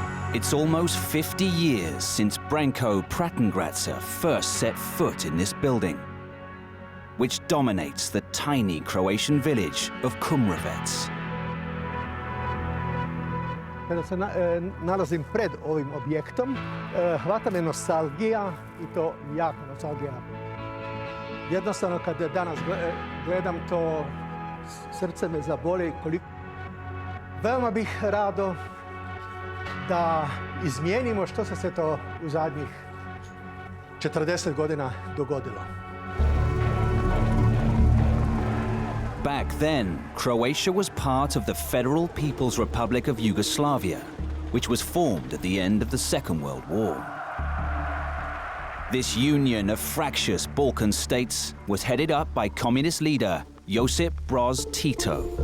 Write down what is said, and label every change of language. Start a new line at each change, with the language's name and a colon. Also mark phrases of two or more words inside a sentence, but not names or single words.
English: It's almost 50 years since Branko Pratengratsa first set foot in this building, which dominates the tiny Croatian village of Kumrovec.
Croatian: Kada se nalazim pred ovim objektom, hvata me nostalgija i to jaka nostalgija. Jednostavno, kada danas gledam to, srce me zaboli. Veoma bih rado da izmijenimo što se to u zadnjih 40 godina dogodilo.
English: Back then, Croatia was part of the Federal People's Republic of Yugoslavia, which was formed at the end of the Second World War. This union of fractious Balkan states was headed up by communist leader Josip Broz Tito.